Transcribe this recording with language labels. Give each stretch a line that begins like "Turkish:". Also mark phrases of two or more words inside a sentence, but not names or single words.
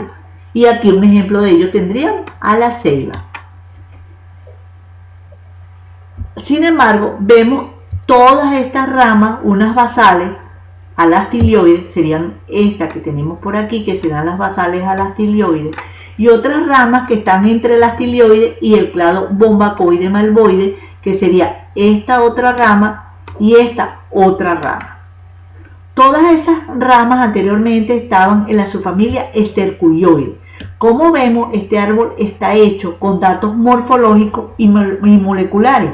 Spanish: Y aquí un ejemplo de ello tendríamos a la ceiba. Sin embargo, vemos todas estas ramas, unas basales a las tilioides, serían estas que tenemos por aquí, que serán las basales a las tilioides, y otras ramas que están entre las tilioides y el clado bombacoide malvoide, que sería esta otra rama y esta otra rama. Todas esas ramas anteriormente estaban en la subfamilia esterculoide. Como vemos, este árbol está hecho con datos morfológicos y moleculares.